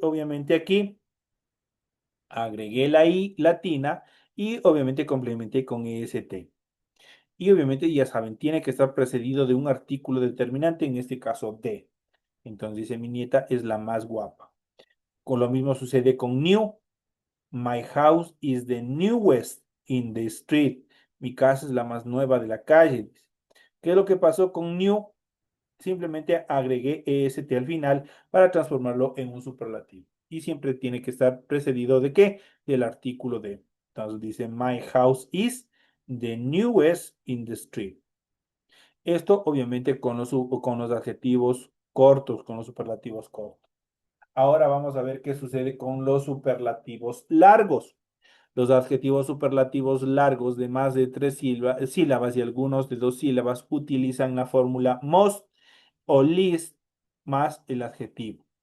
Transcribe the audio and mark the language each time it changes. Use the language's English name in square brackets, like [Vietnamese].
[Spanish] Obviamente aquí agregué la I latina y obviamente complementé con est. Y obviamente ya saben, tiene que estar precedido de un artículo determinante, en este caso de. Entonces dice, mi nieta es la más guapa. Con lo mismo sucede con new. [English] My house is the newest in the street. [Spanish] Mi casa es la más nueva de la calle. ¿Qué es lo que pasó con new? Simplemente agregué est al final para transformarlo en un superlativo. Y siempre tiene que estar precedido de ¿qué? Del artículo de. Entonces dice, [English] my house is the newest in the street. [Spanish] Esto obviamente con los adjetivos cortos, con los superlativos cortos. Ahora vamos a ver qué sucede con los superlativos largos. Los adjetivos superlativos largos de más de tres sílabas y algunos de dos sílabas utilizan la fórmula most o least más el adjetivo.